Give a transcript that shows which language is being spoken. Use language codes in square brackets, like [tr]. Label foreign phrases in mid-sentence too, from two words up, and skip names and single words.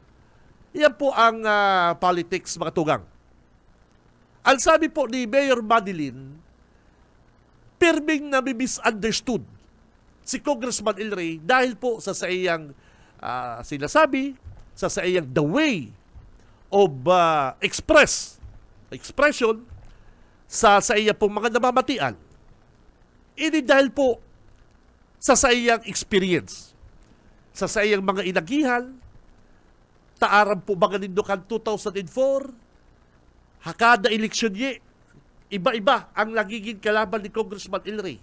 [bik] Yan po ang politics, mga tugang. Ang sabi po ni Mayor Madeline, pirming na misunderstood si Congressman El Rey dahil po sa iyang sinasabi, sa iyang [en] the way of expression [bik] sa iyang pong mga namamatian. Ini dahil po sa iyang experience, sa iyang mga inagihan, taaran po mga nindukan 2004, hakada eleksyon ye, iba-iba ang nagiging kalaban ni Congressman El Rey.